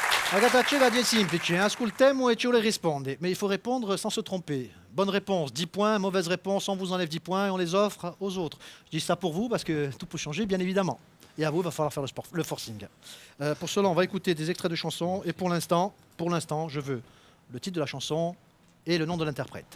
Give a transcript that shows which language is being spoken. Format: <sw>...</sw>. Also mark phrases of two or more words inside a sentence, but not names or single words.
<it>Ragazzi, è semplice, ascoltiamo e ci le risponde.</it> <fr>Mais il faut répondre sans se tromper. Bonne réponse, 10 points. Mauvaise réponse, on vous enlève 10 points et on les offre aux autres. Je dis ça pour vous parce que tout peut changer, bien évidemment. Et à vous, il va falloir faire le forcing. Pour cela, on va écouter des extraits de chansons. Et pour l'instant, je veux le titre de la chanson et le nom de l'interprète.</fr>